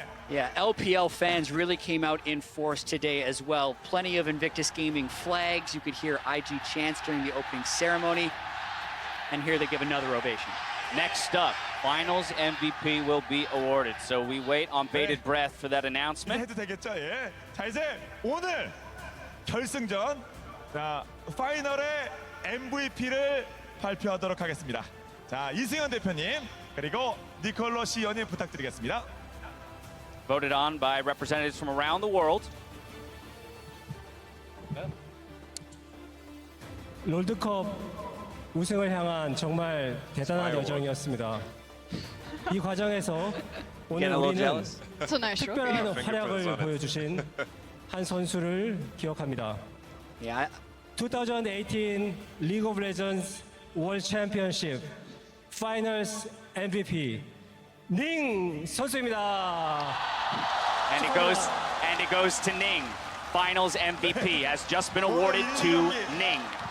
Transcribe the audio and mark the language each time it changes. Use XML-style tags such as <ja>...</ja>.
<en>Yeah, LPL fans really came out in force today as well. Plenty of Invictus Gaming flags. You could hear IG chants during the opening ceremony. And here they give another ovation. Next up, finals MVP will be awarded. So we wait on bated breath for that announcement.</en> <ko>해도 되겠죠? 예. 자, 이제 오늘 결승전 자, 파이널의 MVP를 발표하도록 하겠습니다. 자, 이승현 대표님 그리고 니콜로 씨 연임 부탁드리겠습니다.</ko> <en>Voted on by representatives from around the world.</en> <ko>롤드컵 우승을 향한 정말 대단한 여정이었습니다. 이 과정에서 오늘 우리는</ko> <en>It's a nice trophy.</en> <ko>특별한 활약을 보여주신 한 선수를 기억합니다.</ko> <en>Yeah,</en> <ko>2018 League of Legends World Championship Finals MVP 닝 선수입니다.</ko> <en>And it goes to Ning. Finals MVP has just been awarded to Ning.</en>